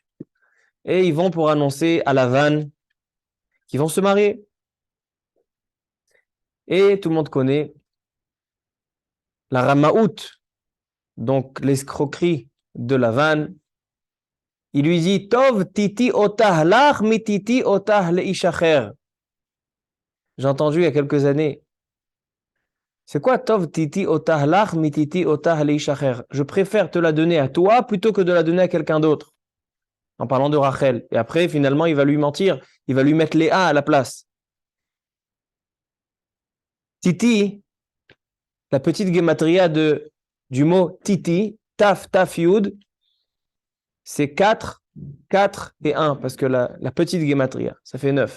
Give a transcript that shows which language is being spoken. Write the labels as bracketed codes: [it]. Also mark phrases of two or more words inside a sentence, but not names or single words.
[fr] Et ils vont pour annoncer à Lavan qu'ils vont se marier. Et tout le monde connaît la Ramaout, donc l'escroquerie de Lavan. Il lui dit [he] טוב תתי אותה לך מתתי אותה לאיש אחר. [fr] J'ai entendu il y a quelques années. C'est quoi [he] טוב תתי אותה לך מתתי אותה לאיש אחר? [fr] Je préfère te la donner à toi plutôt que de la donner à quelqu'un d'autre. En parlant de Rachel. Et après, finalement, il va lui mentir. Il va lui mettre Léa à la place. Titi, la petite gematria du mot titi, [he] תו, תו, יוד, [fr] c'est 4 et 1, parce que la petite gematria, ça fait 9.